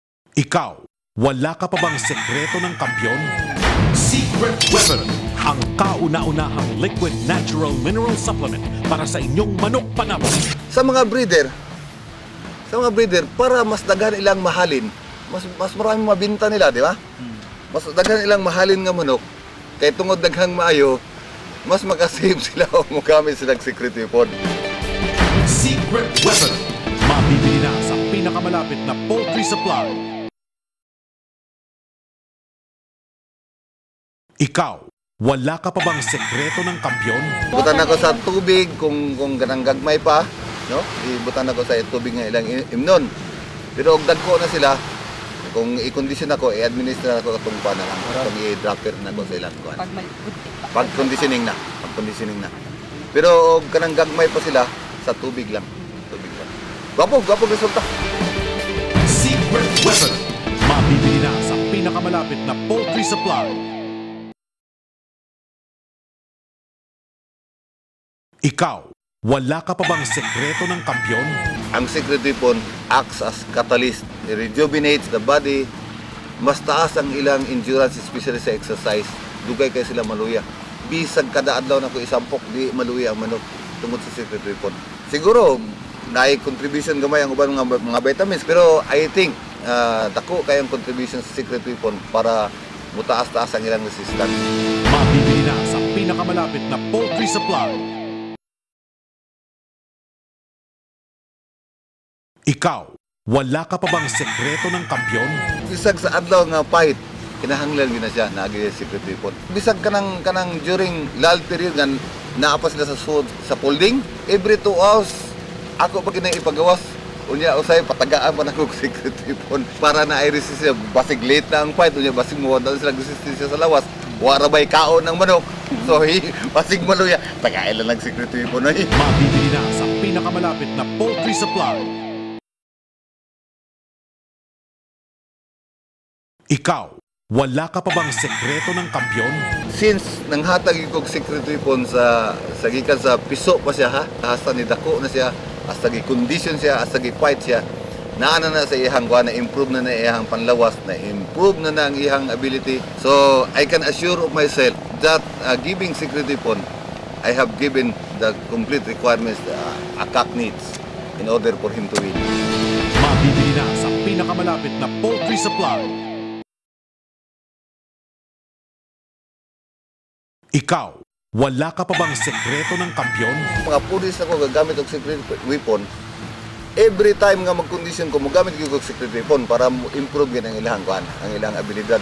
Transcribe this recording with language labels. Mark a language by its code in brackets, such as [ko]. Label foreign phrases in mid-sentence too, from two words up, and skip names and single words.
[tl] Ikaw, wala ka pa bang sekreto ng kampiyon? Secret Weapon, ang kauna-unahang liquid natural mineral supplement para sa inyong manok panabong. [ceb] Sa mga breeder, para mas daghan ilang mahalin, [tl] mas maraming mabinta nila, di ba? [ceb] Mas daghan ilang mahalin nga manok, kay tungod daghang maayo, mas makasave sila o magamit silang secret weapon. [tl] Secret Weapon, mabibili na sa pinakamalapit na poultry supply. Ikaw, wala ka pa bang sekreto ng kampiyon? [ceb] Butan ako sa tubig kung ganang gagmay pa, no? Ibutan ako sa tubig nga ilang imnon. Pero og dagko na sila, kung i-condition ako, i-administer ako itong pa na lang. Itong i-dropper na ako sa ilang kuhan. Pag-conditioning na. Pero og kanang gagmay pa sila, sa tubig lang. Gwapo resulta. [tl] Secret Weapon, mabibili na sa pinakamalapit na poultry supply. Ikaw, wala ka pa bang sekreto ng kampiyon? [en] Ang secret weapon acts as catalyst. It rejuvenates the body. [ceb] Mas taas ang ilang endurance, especially sa exercise. Dugay kay sila maluya. Bisag kada adlaw na ko isampok, di maluya ang manok tungod sa secret weapon. Siguro, naay contribution gamay ang uban mga vitamins. [en] Pero I think, [ceb] dako kayang contribution sa secret weapon para mutaas-taas ang ilang resistance. [tl] Mabibili na sa pinakamalapit na poultry supply. Ikaw, wala ka pa bang sekreto ng kampiyon? [ceb] Bisag sa adlaw nga fight, kinahanglan gyud na siya naagi secret weapon. Bisag kanang [en] during lull period [ceb] nga naapa sila sa sud sa folding, [en] every 2 hours [ceb] ako pa kinay ipagawas. Unya usay patagaan pa nako secret weapon para na ay resistance. Basig late na ang fight, unya basig mo sila resistance sa lawas. Wara bay kaon ng manok. So basig maluya, tagay lang ng secret weapon ay. [tl] Mabibili na sa pinakamalapit na poultry supply. Ikaw, wala ka pa bang sekreto ng kampiyon? [ceb] Since nanghatag kog secret weapon sa gikan sa piso pa siya ha, hasta ni dako na siya, hasta gi-condition siya, hasta gi-fight siya, naana na sa iyang kuha, na improve na iyang panlawas, na improve na ang iyang ability. [en] So I can assure of myself that giving secret weapon, I have given the complete requirements a cock needs in order for him to win. [tl] Mabibili na sa pinakamalapit na poultry supply. Ikaw, wala ka pa bang sekreto ng kampiyon? [ceb] Mga pulis ako gagamit og secret weapon. [en] Every time [ceb] nga mag-condition ko, magamit ko og secret weapon para improve yan ang ilang kuan, ang ilang abilidad.